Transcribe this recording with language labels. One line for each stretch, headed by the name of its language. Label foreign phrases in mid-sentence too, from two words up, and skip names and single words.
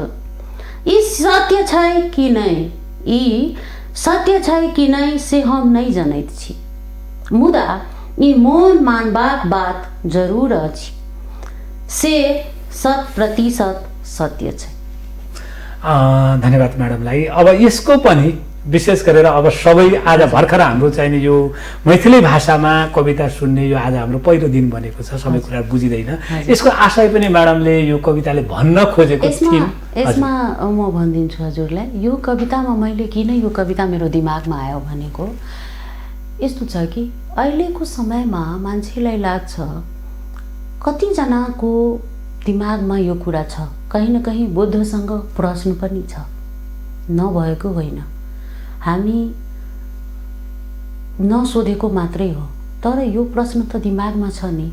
Maithili: ई सत्य छै कि नहीं, ई सत्य छै कि नहीं से हम नहीं जनैत छी, मुदा ई मोन मानबाक बात जरूर अछि से 100% सत्य छै।
Nepali: धन्यवाद म्याडमलाई। अब यसको पनि विशेष गरेर अब सबै आज भर्खर हाम्रो चाहिने यो मैथिली भाषामा कविता सुन्ने यो आज हाम्रो पहिलो दिन बनेको छ, सबै कुरा बुझिँदैन। यसको आशय पनि म्याडमले यो कविताले भन्न खोजेको थिइन्। यसमा म भनिदिन्छु हजुरलाई, यो कवितामा मैले किन यो कविता मेरो दिमागमा आयो भनेको यस्तो छ कि अहिलेको समयमा मान्छेलाई लाग्छ, कतिजनाको दिमागमा यो कुरा छ, कहीँ न कहीँ बुद्धसँग प्रश्न पनि छ, नभएको होइन, हामी नसोधेको मात्रै हो, तर यो प्रश्न त दिमागमा छ नि।